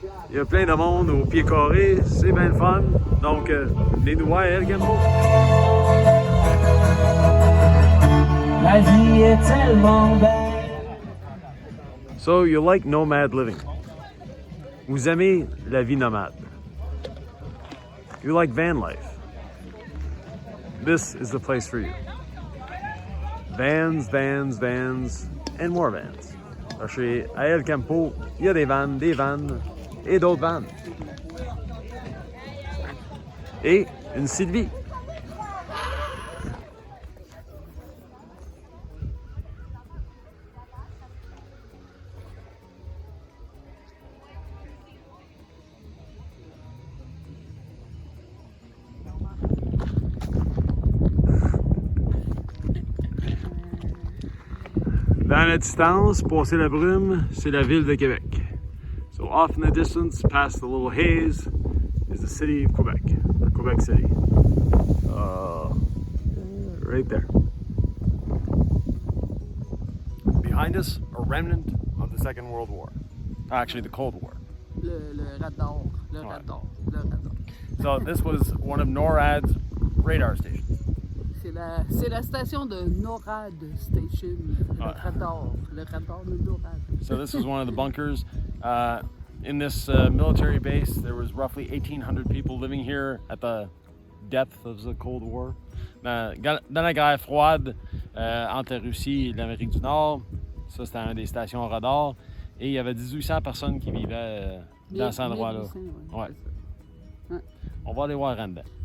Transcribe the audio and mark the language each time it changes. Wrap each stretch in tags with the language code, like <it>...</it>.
<fr>Il y a plein de monde au pied carré. C'est bien le fun. Donc venez nous voir à El-Campo. La vie est tellement belle.</fr> <en>So you like nomad living.</en> <fr>Vous aimez la vie nomade.</fr> <en>You like van life. This is the place for you. Vans, vans, vans, and more vans.</en> <fr>Parce que à El-Campo, il y a des vannes et d'autres vannes. Et une Sylvie. Dans la distance, passer la brume, c'est la ville de Québec.</fr> <en>So off in the distance, past the little haze, is the city of Quebec, or Quebec City. Right there. Behind us, a remnant of the Second World War. Actually, the Cold War.</en> <fr>Le radar, le Ouais. radar, le radar.</fr> <en>So this was one of NORAD's radar stations.</en> <fr>C'est la station de Norad Station, Ouais. le radar de Norad.</fr> <en>So this was one of the bunkers. In this military base, there was roughly 1,800 people living here at the depth of the Cold War.</en> <fr>Dans la guerre froide entre la Russie et l'Amérique du Nord, ça c'était une des stations radar. Et il y avait 1800 personnes qui vivaient dans cet endroit-là. Ouais. Ouais. On va aller voir en dedans.</fr>